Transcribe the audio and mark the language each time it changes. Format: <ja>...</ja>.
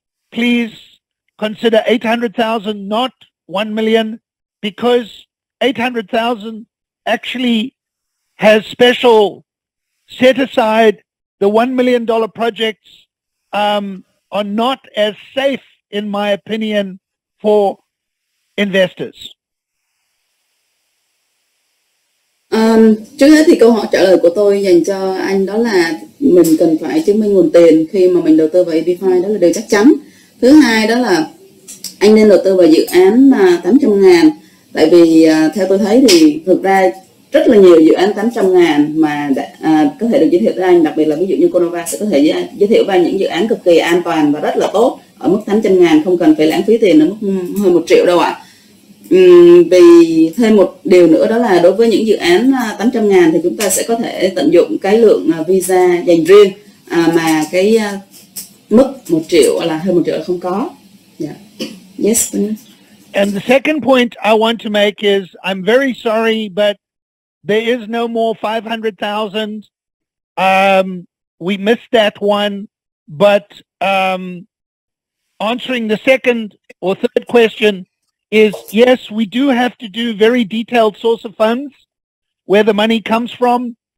<en>Please consider 800,000, not 1 million, because 800,000 actually has special set aside. The $1 million projects are not as safe, in my opinion, for investors.</en> <vi>Trước hết thì câu hỏi trả lời của tôi dành cho anh đó là mình cần phải chứng minh nguồn tiền khi mà mình đầu tư vào EB5, đó là điều chắc chắn. Thứ hai đó là anh nên đầu tư vào dự án 800.000, tại vì theo tôi thấy thì thực ra rất là nhiều dự án 800.000 mà có thể được giới thiệu tới anh, đặc biệt là ví dụ như Cornova sẽ có thể giới thiệu với anh những dự án cực kỳ an toàn và rất là tốt ở mức 800.000, không cần phải lãng phí tiền ở mức hơn 1 triệu đâu ạ. Vì thêm một điều nữa đó là đối với những dự án 800.000 thì chúng ta sẽ có thể tận dụng cái lượng visa dành riêng, mà cái mức 1 triệu là hơn 1 triệu là không có.</vi> <en>Yeah. Yes. And the second point I want to make is I'm very sorry, but there is no more 500,000. We missed that one, but answering the second or third question is, yes, we do have to do very detailed source of funds, where the money comes from.</en>